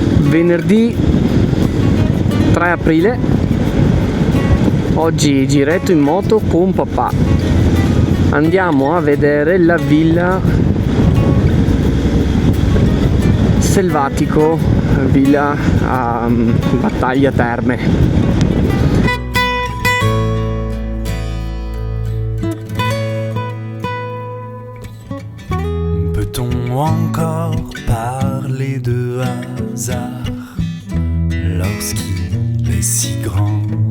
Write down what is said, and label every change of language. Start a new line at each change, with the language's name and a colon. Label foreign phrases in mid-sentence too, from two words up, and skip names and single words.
Italian: venerdì 3 aprile. Oggi giretto in moto con papà. Andiamo a vedere la villa Selvatico, villa a Battaglia Terme.
French: Peut-on encore parler de hasard lorsqu'il est si grand?